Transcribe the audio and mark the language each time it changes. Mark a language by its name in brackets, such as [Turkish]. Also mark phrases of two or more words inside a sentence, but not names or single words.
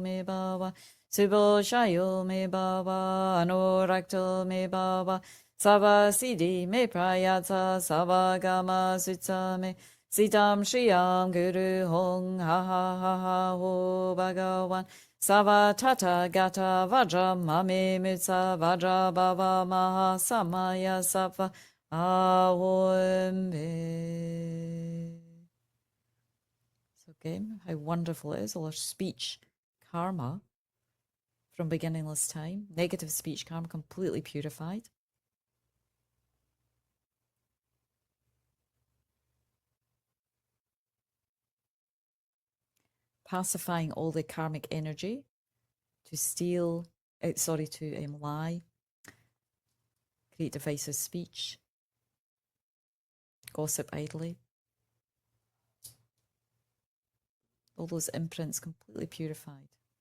[Sanskrit] Me Bhava Subo Shayo Me Bhava Anorakto Me Bhava Sava Siddhi Me Prayatsa Sava Gama Sutsa Me Sitam Shriyam Guru Hong Ha ha ha ha ho Bhagavan Sava Tata Gata Vajra Mami Mitsa Vajra Bhava Maha Samaya Sattva Ahombe. [English] So again, how wonderful it is, all our speech karma from beginningless time, negative speech karma completely purified. Pacifying all the karmic energy to steal, to lie, create divisive speech, gossip idly, all those imprints completely purified.